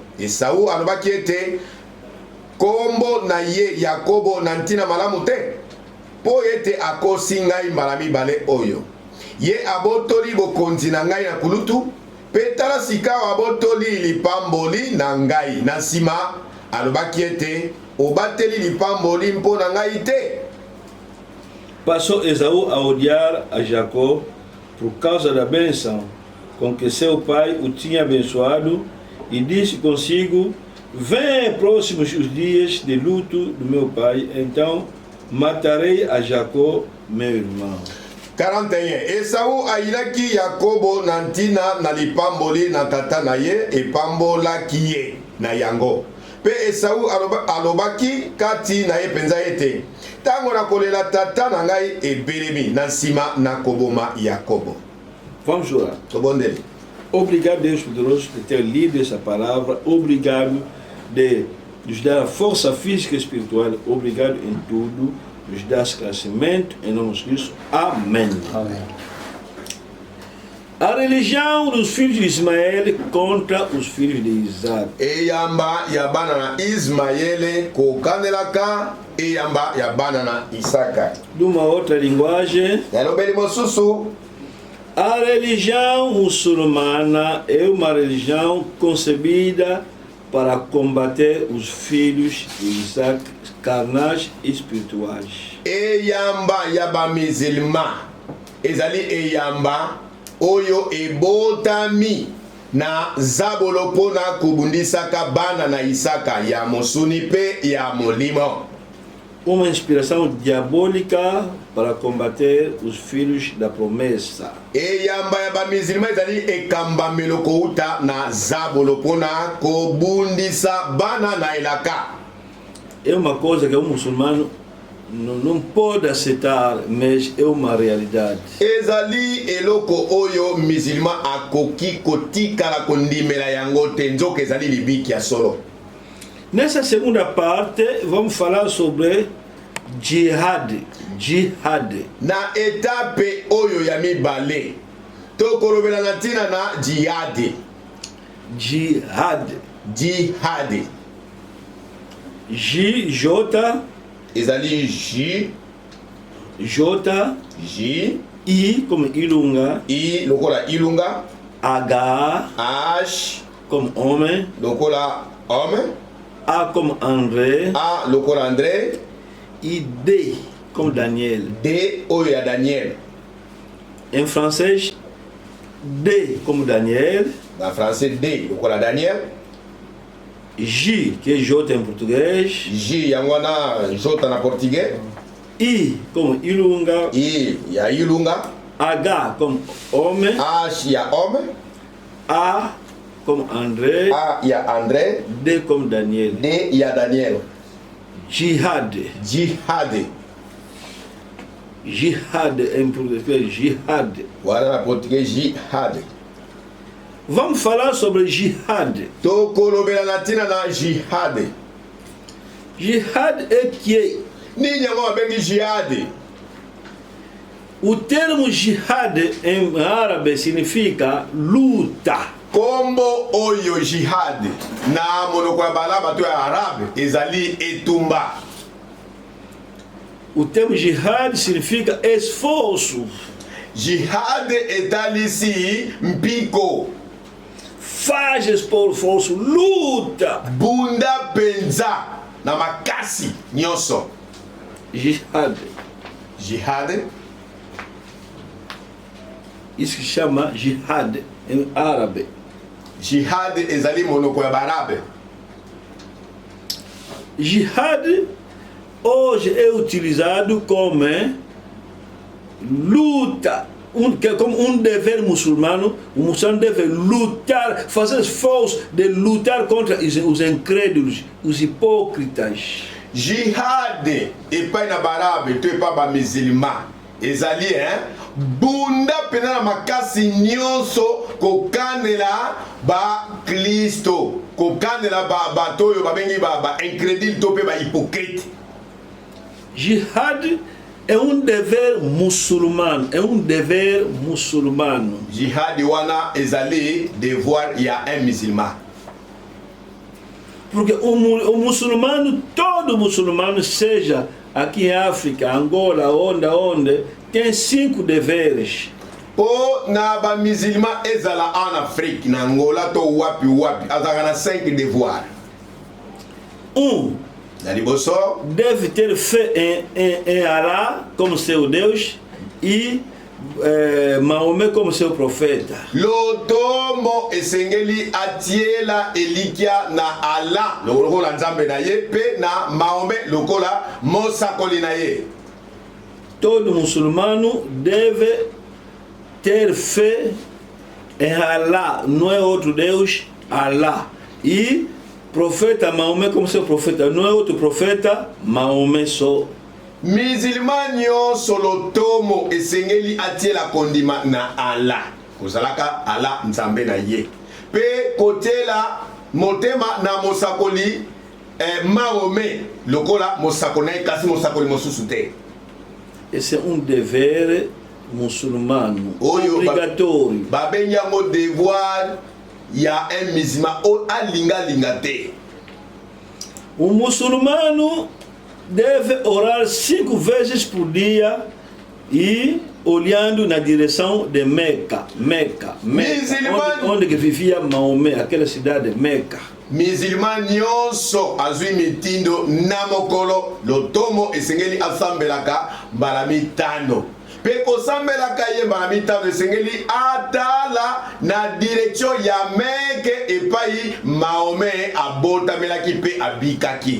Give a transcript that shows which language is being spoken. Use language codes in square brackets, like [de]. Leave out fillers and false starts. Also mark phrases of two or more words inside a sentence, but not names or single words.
[ln] Esau alobaki ete kombo na ye Yakobo na ntina malamu te, po ete akosi ngai mbala mibale oyo. Ye abotoli bokonzi na ngai na kulutu, pe tala sika abotoli lipamboli na ngai. Na nsima alobaki ete obateli lipamboli mpo na ngai te. [pt] Passou Esaú a odiar a Jacó por causa da bênção com que seu pai o tinha abençoado e disse consigo: vem próximos os dias de luto do meu pai, então matarei a Jacó, meu irmão. 41. [ln] Esau ailaki Yakobo na ntina na lipamboli na tata na ye epambolaki ye na yango. Pe Esau alobaki kati na ye penza ete tango na kolela tata na ngai ebelemi na nsima na koboma Yakobo. [pt] Vamos orar. [ln] Tobondeli. [pt] Obrigado, Deus poderoso, por ter lido essa palavra. Obrigado de nos dá força física e espiritual. Obrigado em tudo. Nos dá crescimento. Em nome de Cristo. Amém. Amém. A religião dos filhos de Ismael contra os filhos de Isaac. [ln] Eyamba ya bana na Ismaele kokandelaka eyamba ya bana na Isaka. [pt] De uma outra linguagem, [ln] Yalobeli mosusu. [pt] a religião muçulmana é uma religião concebida para combater os filhos de Isaac, carnais e espirituais. [ln] Eyamba ya ba musulman ezali eyamba oyo ebotami na zabolo pona kubundisaka bana na Isaka ya mosuni pe ya molimo. [pt] Uma inspiração diabólica para combater os filhos da promessa. [ln] Eyamba ya ba musulman ezali ekambamelo kouta na zabolo pona kobundisa bana na elaka. [pt] É uma coisa que o muçulmano não pode aceitar, mas é uma realidade. [ln] Ezali eloko oyo musulman akoki kotikala kondimela yango te nzoka ezali libiki ya solo. [pt] Nessa segunda parte, vamos falar sobre jihad. Jihad. [ln] Na etape oyo ya mibale tokolobela na ntina na jihad. Jihad. Jihad J ezali J J [pt] I como Ilunga, [ln] I lokola ilunga, H H [pt] como homem, [ln] lokola homme, [pt] A como André [ln] A lokola André, [pt] e D como Daniel. [ln] D oyo ya Daniel. [pt] Em francês, D como Daniel, [ln] Na français D lokola Daniel, [pt] J que é J em português, [ln] J yango wana J na portugais, [pt] I como Ilunga, [ln] I ya ilunga, [pt] H como homem, [ln] H ya homme, [pt] A como André, [ln] A ya André, [pt] D como Daniel. [ln] D ya Daniel. Jihad. Jihad [pt] Jihad em português, jihad. [ln] wana na portugais jihad. [pt] Vamos falar sobre jihad. [ln] Tokolobela na ntina na jihad. [pt] Jihad é que [ln] Nini yango babengi jihad? [pt] o termo jihad em árabe significa luta. [ln] Kombo oyo jihad na monoko ya bala bato ya arabe ezali etumba. [pt] O termo jihad significa esforço. [ln] Jihad etalisi mpiko, [pt] Faz esforço, luta. [ln] bunda penza na makasi nyonso. Jihad. Jihad [pt] Isso que chama jihad em árabe. [ln] jihad ezali monoko ya barabe. [pt] Jihad hoje é utilizado como luta, como dever muçulmano. O muçulmano deve lutar, fazer esforço de lutar contra os incrédulos, os hipócritas. [ln] Jihad epai na barabe to epai ba musulman ezali bunda pena na makasi nyonso kokandela ba Kristo, kokandela bato oyo babengi ba incrédule to pe ba hypocrite. [pt] Jihad é dever muçulmano, é dever muçulmano. [ln] Jihad wana ezali devoir ya [fr] un musulman. [pt] Porque o muçulmano, todo muçulmano, seja aqui em África, Angola, onde, tem 5 deveres. [ln] Po na ba musulman ezala [fr] en Afrique, [ln] na Angola to wapi azaka na 5 devoirs. Na liboso [pt] Deve ter fé em Allah como seu Deus e Maomé como seu profeta. [ln] lotomo esengeli atiela elikia na Allah lokola nzambe na ye pe na Mahomet lokola mosakoli na ye. [pt] Todo muçulmano deve ter fé em Allah, não é outro Deus, Allah. E profeta Maomé como seu profeta, não é outro profeta, Maomé só. [ln] Musulman nyonso lotomo esengeli atiela kondima na Allah kozalaka Allah nzambe na ye pe kotela motema na mosakoli Mahomet lokola mosakona kasi mosakoli mosusu te. [fr] Et c'est un devoir musulman obligatoire. [ln] Babenga mo devoir ya [fr] un musulman [ln] o alinga linga te. [pt] Un musulmano deve orar 5 vezes por dia e olhando na direção de Meca, onde que vivia Maomé, aquela cidade de Meca. [ln] Musulman nyonso azwi mitindo na mokolo lotomo esengeli asambelaka mbala mitano. Pe kosambelaka ye mbala mitano esengeli atala na direction ya Meke epai Maomé abotamelaki pe abikaki.